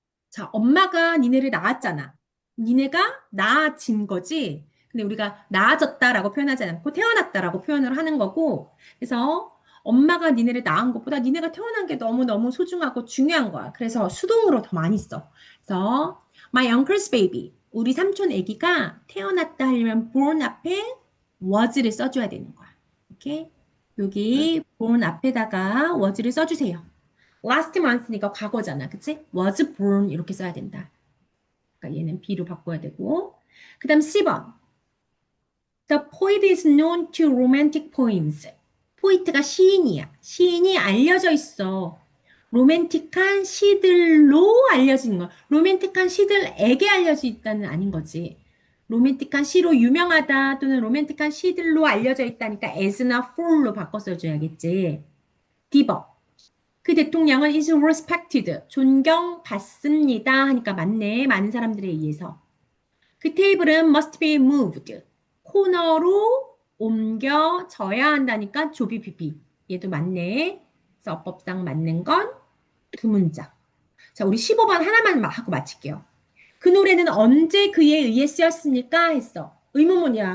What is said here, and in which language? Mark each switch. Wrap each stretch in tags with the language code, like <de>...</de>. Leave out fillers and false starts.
<ko>자, 엄마가 니네를 낳았잖아. 니네가 낳아진 거지. 근데 우리가 낳아졌다라고 표현하지 않고 태어났다라고 표현을 하는 거고. 그래서 엄마가 니네를 낳은 것보다 니네가 태어난 게 너무너무 소중하고 중요한 거야. 그래서 수동으로 더 많이 써.</ko> <en>그래서 my uncle's baby.</en> <ko>우리 삼촌 아기가 태어났다 하려면 born 앞에 was를 써줘야 되는 거야. 오케이? 여기 born 앞에다가 was를 써주세요.</ko> <en>last month</en> <ko>니까 과거잖아. 그치?</ko> <en>was born</en> <ko>이렇게 써야 된다. 그러니까 얘는 B로 바꿔야 되고. 그 다음 10번.</ko> <en>The poet is known to romantic poems.</en> <ko>포이트가 시인이야. 시인이 알려져 있어. 로맨틱한 시들로 알려진 거. 로맨틱한 시들에게 알려져 있다는 아닌 거지. 로맨틱한 시로 유명하다 또는 로맨틱한 시들로 알려져 있다니까 as나 for로 바꿔 써줘야겠지. D번. 그 대통령은</ko> <en>is respected.</en> <ko>존경받습니다. 하니까 맞네. 많은 사람들에 의해서. 그 테이블은</ko> <en>must be moved.</en> <ko>코너로 옮겨져야 한다니까 조비비비. 얘도 맞네. 그래서 어법상 맞는 건 두 문장. 자, 우리 15번 하나만 하고 마칠게요. 그 노래는 언제 그에 의해 쓰였습니까? 했어. 의문문이야.</ko>